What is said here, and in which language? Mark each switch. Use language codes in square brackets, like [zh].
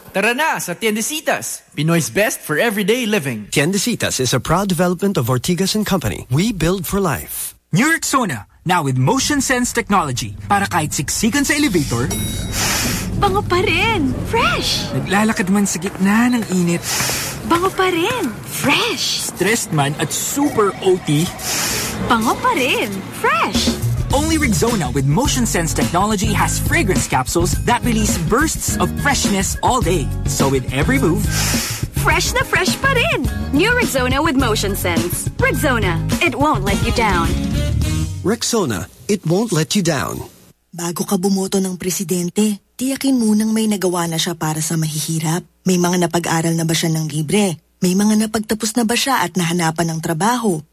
[tl] Tara na sa [en] Tiendecitas, Pinoy's best for everyday living. Tiendecitas is a proud development of Ortigas and Company. We build for life. New Rexona, now with Motion Sense Technology. [tl] Para kahit siksikan sa elevator, bango pa rin! Fresh! Naglalakad man sa gitna ng init, bango pa rin! Fresh! Stressed man at super OT, bango pa rin! Fresh! [en] Only Rexona with Motion Sense Technology has fragrance capsules that release bursts of freshness all day. So with every move, [tl] fresh na fresh pa rin! [en] New Rexona with Motion Sense. Rexona, it won't let you down. Rexona, it won't let you down. [tl] Bago ka bumoto ng presidente, tiyakin munang may nagawa na siya para sa mahihirap. May mga napag-aral na ba siya ng libre? May mga napagtapos na ba siya at nahanapan ng trabaho?